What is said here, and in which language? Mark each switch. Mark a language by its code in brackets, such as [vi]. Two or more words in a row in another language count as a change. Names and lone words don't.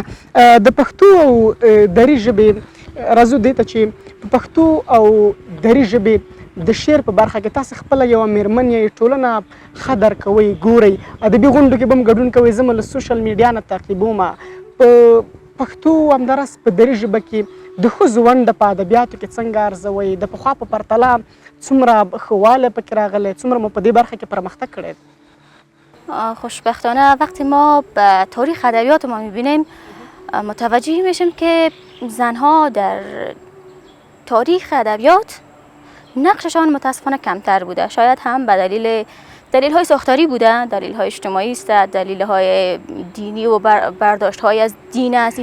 [ps] د پښتو او دري ژبې راځو دې ته چې په پښتو او دري ژبې د شعر په برخه کې تاسو خپله یوه میرمن یې، ټولنه ښه درک کوئ، ګورئ، ادبي غونډو کې به هم ګډون کوئ. زه مو له [en] social media [ps] نه تعقیبوم. په پښتو همداراز په دري ژبه کې د ښځو ونډه په ادبیاتو کې څنګه ارزوئ؟ د پخوا په پرتله څومره ښه والی پکې راغلی؟ څومره مو په دې برخه کې پرمختګ کړی؟ [fa] خوشبختانه وقتی ما به تاریخ ادبیات ما میبینیم متوجه میشیم که زنها در تاریخ ادبیات نقششان متاسفانه کمتر بوده. شاید هم به دلیل های ساختاری بوده، دلیل های اجتماعی است، دلیل های دینی و برداشت های از دین است.